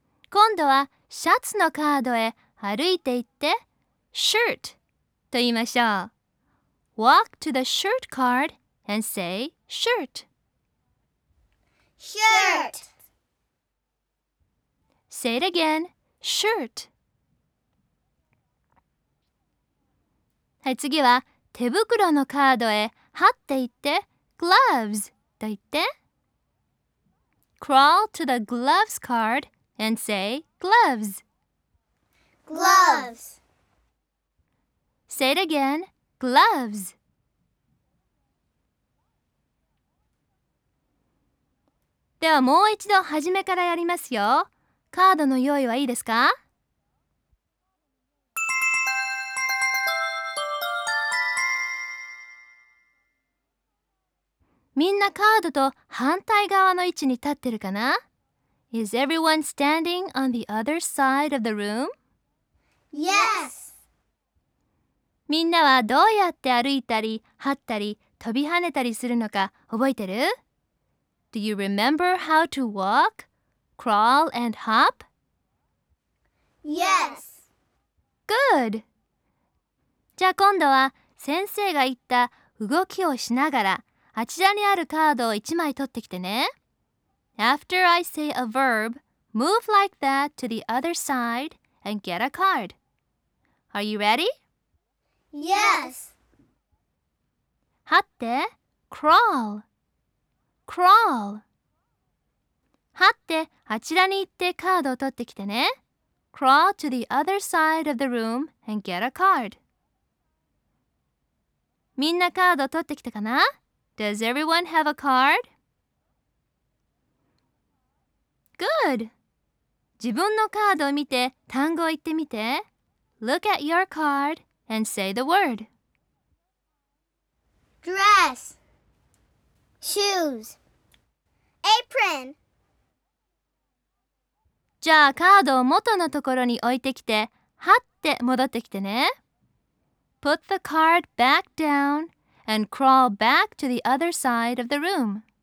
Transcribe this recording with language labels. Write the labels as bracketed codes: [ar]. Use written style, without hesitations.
[ja] 今度はシャツのカードへ歩いていって、 [en] shirt [ja] と言いましょう。 [en] walk to the shirt card and say shirt. shirt. Say it again, shirt. [ja] はい、次は手袋のカードへ貼っていって、 [en] gloves [ja] と言って、 [en] crawl to the gloves cardAnd say gloves. Gloves. Say it again. Gloves. [ja] では、もう一度始めからやりますよ。カードの用意はいいですか？みんなカードと反対側の位置に立ってるかな？ [en] Is everyone standing on the other side of the room? Yes! [ja] みんなはどうやって歩いたり、這ったり、飛び跳ねたりするのか覚えてる？ [en] Do you remember how to walk, crawl and hop? Yes! Good! [ja] じゃあ今度は先生が言った動きをしながら、あちらにあるカードを一枚取ってきてね。 [en] After I say a verb, move like that to the other side and get a card. Are you ready? Yes! [ja] 這って、 [en] crawl. Crawl. [ja] 這って、あちらに行ってカードを取ってきてね。 [en] Crawl to the other side of the room and get a card. [ja] みんなカードを取ってきたかな？ [en] Does everyone have a card? Good! [ja] 自分のカードを見て単語を言ってみて。 [en] Look at your card and say the word. Dress. Shoes. Apron. [ja] じゃあカードを元のところに置いてきて、はって戻ってきてね。 [en] Put the card back down and crawl back to the other side of the room.